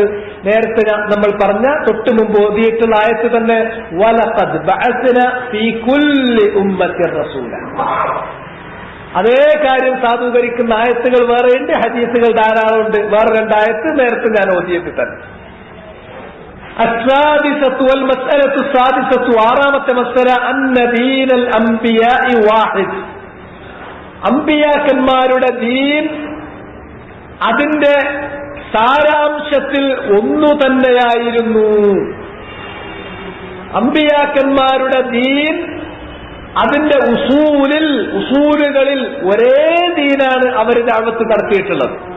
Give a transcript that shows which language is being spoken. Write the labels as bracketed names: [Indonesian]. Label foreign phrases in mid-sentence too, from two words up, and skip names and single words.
[Malayalam] നേരത്തെ നമ്മൾ പറഞ്ഞ തൊട്ടു മുമ്പ് ഓതിയിട്ടുള്ള ആയത്ത് തന്നെ, [Arabic] ولقد بعثنا في كل أمة رسولا. [Malayalam] അതേ കാര്യം സാധൂകരിക്കുന്ന ആയത്തുകൾ വേറെയുണ്ട്, ഹദീസുകൾ ധാരാളമുണ്ട്. വേറെ രണ്ടായത്ത് നേരത്തെ ഞാൻ ഓതിയിട്ട് തന്നെ. [Arabic] السادسة والمسألة السادسة [Malayalam] ആറാമത്തെ മസ്അല [Arabic] أن دين الأنبياء واحد. [Malayalam] അംബിയാക്കന്മാരുടെ ദീൻ അതിന്റെ സാരാംശത്തിൽ ഒന്നു തന്നെയായിരുന്നു. അംബിയാക്കന്മാരുടെ ദീൻ അതിന്റെ ഉസൂലുകളിൽ ഒരേ ദീനാണ് അവർ ദഅവത്ത് നടത്തിയിട്ടുള്ളത്.